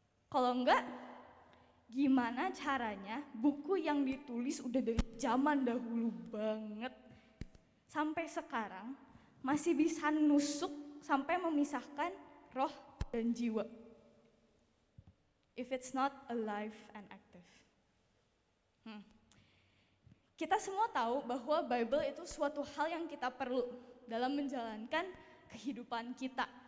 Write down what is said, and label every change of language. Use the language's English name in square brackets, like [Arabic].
[Indonesian] Kalau enggak, gimana caranya buku yang ditulis udah dari zaman dahulu banget sampai sekarang masih bisa nusuk sampai memisahkan roh dan jiwa. [English] If it's not alive and active. [Indonesian] Kita semua tahu bahwa Bible itu suatu hal yang kita perlu dalam menjalankan kehidupan kita.